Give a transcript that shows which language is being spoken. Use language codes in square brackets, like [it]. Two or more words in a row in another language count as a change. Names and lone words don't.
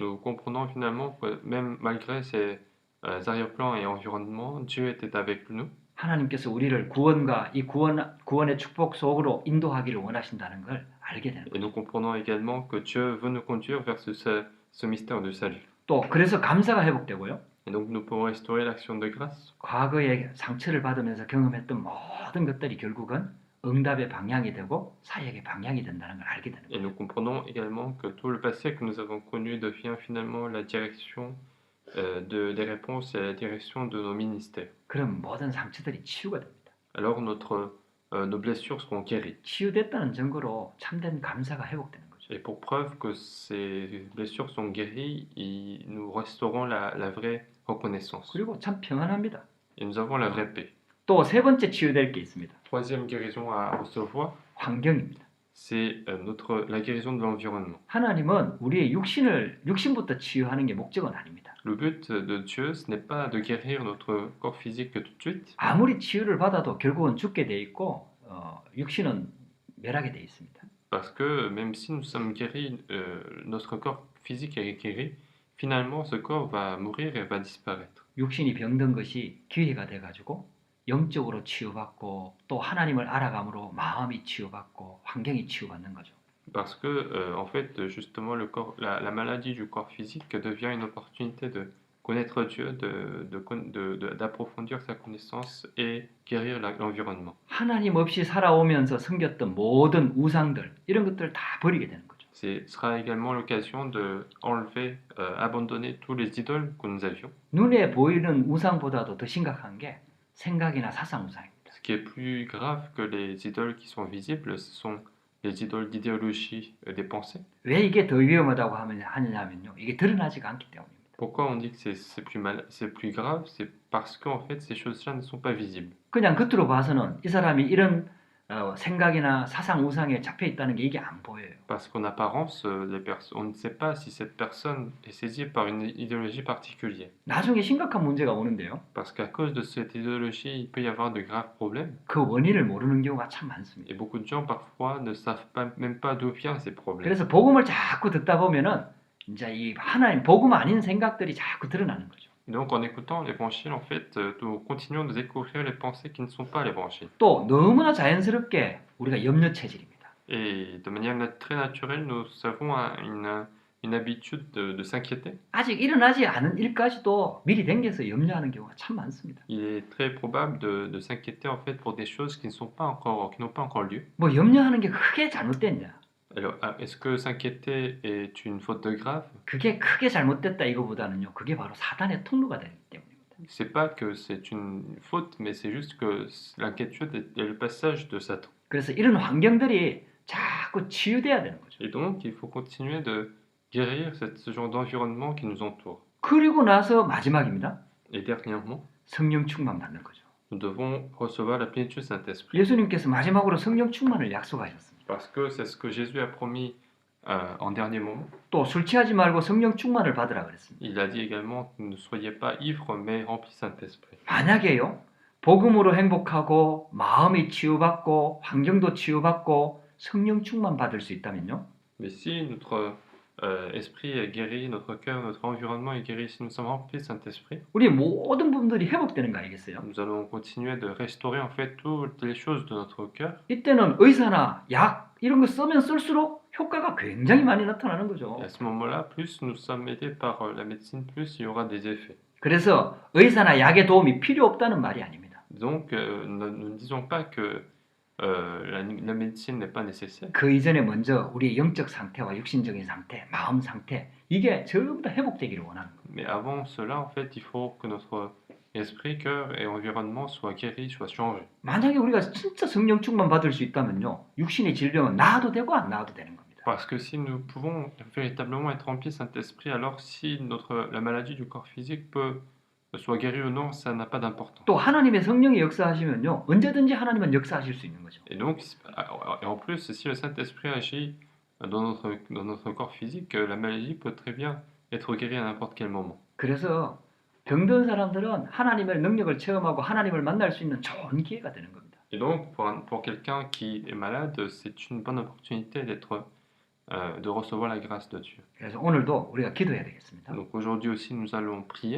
[fr] Nous comprenons finalement que même malgré ces arrière-plans et environnements, Dieu était avec nous. [ko] 하나님께서 우리를 구원과 이 구원의 축복 속으로 인도하기를 원하신다는 걸 알게 되는 [fr] Et [ko] 거죠. [fr] nous comprenons également que Dieu veut nous conduire vers ce mystère du salut. [ko] 또 그래서 감사가 회복되고요. [fr] Et donc nous pouvons restaurer l'action de grâce. [ko] 과거에 상처를 받으면서 경험했던 모든 것들이 결국은 응답의 방향이 되고 사역의 방향이 된다는 걸 알게 되는 [fr] Et [ko] 거예요. [fr] nous comprenons également que tout le passé que nous avons connu devient finalement la direction des réponses et la direction de nos ministères. [ko] 그럼 모든 상처들이 치유가 됩니다. [fr] Alors nos blessures seront guéries. [ko] 치유됐다는 증거로 참된 감사가 회복되는 거죠. [fr] Et pour preuve que ces blessures sont guéries, nous restaurons la vraie reconnaissance. [ko] 그리고 참 평안합니다. [fr] Et nous avons la vraie paix. [ko] 또 세 번째 치유될 게 있습니다. [fr] Troisième guérison à recevoir, [ko] 환경입니다. [fr] c'est la guérison de l'environnement. [ko] 하나님은 우리의 육신부터 치유하는 게 목적은 아닙니다. [fr] Le but de Dieu, ce n'est pas de guérir notre corps physique tout de suite, [ko] 아무리 치유를 받아도 결국은 죽게 돼 있고 육신은 멸하게 돼 있습니다. [fr] parce que même si nous sommes guéris, notre corps physique est guéri, finalement ce corps va mourir et va disparaître. [ko] 육신이 병든 것이 기회가 돼가지고 영적으로 치유받고 또 하나님을 알아감으로 마음이 치유받고 환경이 치유받는 거죠. [fr] Parce que, en fait, justement, la maladie du corps physique devient une opportunité de connaître Dieu, d'approfondir sa connaissance et guérir l'environnement. [ko] 하나님 없이 살아오면서 섬겼던 모든 우상들 이런 것들을 다 버리게 되는 거죠. [fr] Ce sera également l'occasion de abandonner tous les idoles que nous avions. [ko] 눈에 보이는 우상보다도 더 심각한 게 생각이나 사상 우상입니다. [fr] Ce qui est plus grave que les idoles qui sont visibles, ce sont les idoles d'idéologie des pensées. [ko] 왜 이게 더 위험하다고 하느냐면요. 이게 드러나지가 않기 때문입니다. [fr] Pourquoi on dit que c'est plus grave? C'est parce qu'en fait, ces choses-là ne sont pas visibles. [ko] 그냥 겉으로 봐서는 이 사람이 이런 생각이나 사상 우상에 잡혀 있다는 게 이게 안 보여요. [fr] Parce qu'en apparence, on ne sait pas si cette personne est saisie par une idéologie particulière. [ko] 나중에 심각한 문제가 오는데요. [fr] Parce qu'à cause de cette idéologie, il peut y avoir de graves problèmes. [ko] 그 원인을 모르는 경우가 참 많습니다. [fr] Et beaucoup de gens parfois ne savent même pas d'où viennent ces problèmes. [ko] 그래서 복음을 자꾸 듣다 보면은 이제 이 하나님 복음 아닌 생각들이 자꾸 드러나는 거죠. [fr] Donc en écoutant l'évangile, en fait, nous continuons de découvrir les pensées qui ne sont pas l'évangile. [ko] 또 너무나 자연스럽게 우리가 염려 체질입니다. [fr] Et de manière très naturelle, nous avons une habitude de s'inquiéter. [ko] 아직 일어나지 않은 일까지도 미리 댕겨서 염려하는 경우가 참 많습니다. [fr] Il est très probable de s'inquiéter en fait pour des choses qui n'ont pas encore lieu. [ko] 뭐 염려하는 게 크게 잘못됐냐? [fr] Alors, est-ce que s'inquiéter est une faute de grave? [ko] 그게 크게 잘못됐다 이거보다는요. 그게 바로 사단의 통로가 되기 때문입니다. [fr] C'est pas que c'est une faute, mais c'est juste que l'inquiétude est le passage de Satan. [ko] 그래서 이런 환경들이 자꾸 치유돼야 되는 거죠. [fr] Et donc, il faut continuer de guérir ce genre d'environnement qui nous entoure. [ko] 그리고 나서 마지막입니다. [fr] Et dernièrement, [ko] 성령 충만 받는 거죠. [fr] nous devons recevoir la plénitude du Saint-Esprit. [ko] 예수님께서 마지막으로 성령 충만을 약속하셨습니다. [fr] Parce que c'est ce que Jésus a promis en dernier moment. [ko] 또 술 취하지 말고 성령 충만을 받으라 그랬습니다. [fr] Il a dit également, ne soyez pas ivres, mais remplis Saint-Esprit. [ko] 만약에요. 복음으로 행복하고 마음이 치유받고 환경도 치유받고 성령 충만 받을 수 있다면요. [fr] Mais si notre esprit est guéri, notre cœur, notre environnement est guéri, si nous sommes remplis de Saint-Esprit, [ko] 우리 모든 부분들이 회복되는 거 아니겠어요? [fr] nous allons continuer de restaurer en fait toutes les choses de notre cœur. [ko] 이때는 의사나 약 이런 거 쓰면 쓸수록 효과가 굉장히 많이 나타나는 거죠. [fr] Et à ce moment-là, plus nous sommes aidés par la médecine, plus il y aura des effets. [ko] 그래서 의사나 약의 도움이 필요 없다는 말이 아닙니다. [fr] Donc, nous ne disons pas que la médecine n'est pas nécessaire. [ko] 그 이전에 먼저 우리의 영적 상태와 육신적인 상태, 마음 상태 이게 전부 다 회복되기를 원하는 겁니다. [fr] Mais avant cela, en fait, il faut que notre esprit, cœur et environnement soient guéris, soient changés. [ko] 만약에 우리가 진짜 성령 충만 받을 수 있다면요. 육신의 질병은 나아도 되고 안 나아도 되는 겁니다. [fr] Parce que si nous pouvons véritablement être remplis de Saint-Esprit, alors si la maladie du corps physique soit guérie ou non, ça n'a pas d'importance. [ko] 또 하나님의 성령이 역사하시면요. 언제든지 하나님은 역사하실 수 있는 거죠. [fr] Et donc, et en plus, si le Saint-Esprit agit dans notre corps physique, la maladie peut très bien être guérie à n'importe quel moment. [ko] 그래서 병든 사람들은 하나님의 능력을 체험하고 하나님을 만날 수 있는 좋은 기회가 되는 겁니다. [fr] Et donc, pour quelqu'un qui est malade, c'est une bonne opportunité de recevoir la grâce de Dieu. [ko] 그래서 오늘도 우리가 기도해야 되겠습니다. [fr] Donc aujourd'hui aussi, nous allons prier.